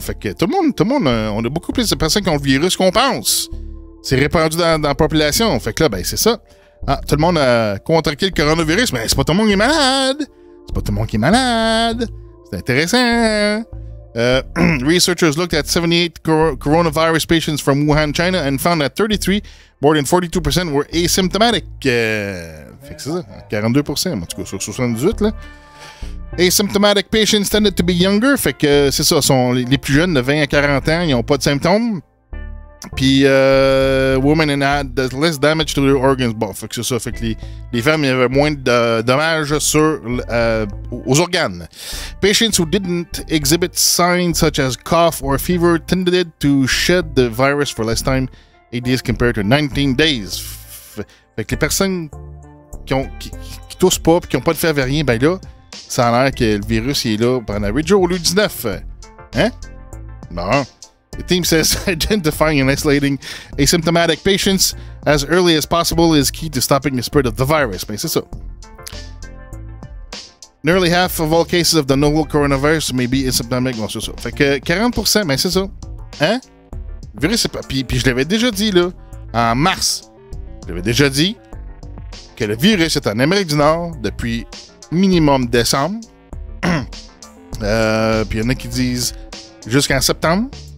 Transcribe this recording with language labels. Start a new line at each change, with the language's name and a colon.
French: Fait que tout le monde, on a beaucoup plus de personnes qui ont le virus qu'on pense. C'est répandu dans la population. Fait que là, ben c'est ça. Ah, tout le monde a contracté le coronavirus, mais c'est pas tout le monde qui est malade. C'est pas tout le monde qui est malade. C'est intéressant.
English: Researchers looked at 78 coronavirus patients from Wuhan, China, and found that 33, more than 42%, were asymptomatic.
French: Fait que c'est ça, 42%, en tout cas sur 78, là.
English: Asymptomatic patients tended to be younger,
French: fait que c'est ça, sont les plus jeunes de 20 à 40 ans, ils n'ont pas de symptômes.
English: Puis, women had less damage to their organs.
French: Bon, fait que c'est ça, fait que les femmes, il y avait moins de dommages aux organes.
English: Patients who didn't exhibit signs such as cough or fever tended to shed the virus for less time, 8 days compared to 19 days.
French: Fait que les personnes qui toussent pas et qui n'ont pas de fièvre rien, ben là, ça a l'air que le virus il est là pendant 8 jours au lieu de 19. Hein? Bon.
English: The team says identifying and isolating asymptomatic patients as early as possible is key to stopping the spread of the virus.
French: Ben, c'est ça.
English: Nearly half of all cases of the novel coronavirus may be asymptomatic.
French: Bon, c'est ça. Fait que 40%, ben c'est ça. Hein? Le virus, c'est pas... Puis je l'avais déjà dit, là, en mars. Je l'avais déjà dit que le virus est en Amérique du Nord depuis minimum décembre. Puis il y en a qui disent jusqu'en septembre.